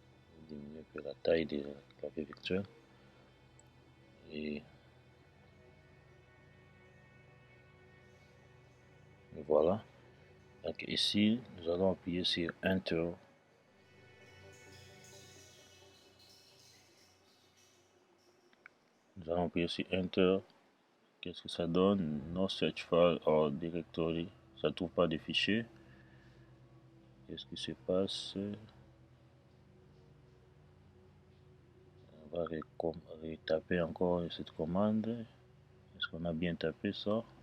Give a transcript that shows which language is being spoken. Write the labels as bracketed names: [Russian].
[French] Je vais diminuer un peu la taille de la clavier virtuel. Et voilà. Donc ici, nous allons appuyer sur Enter. Nous allons appuyer sur Enter. Qu'est-ce que ça donne? [English] No search file or directory. [French] Ça ne trouve pas de fichiers. Qu'est-ce qui se passe? On va retaper encore cette commande. Est-ce qu'on a bien tapé ça?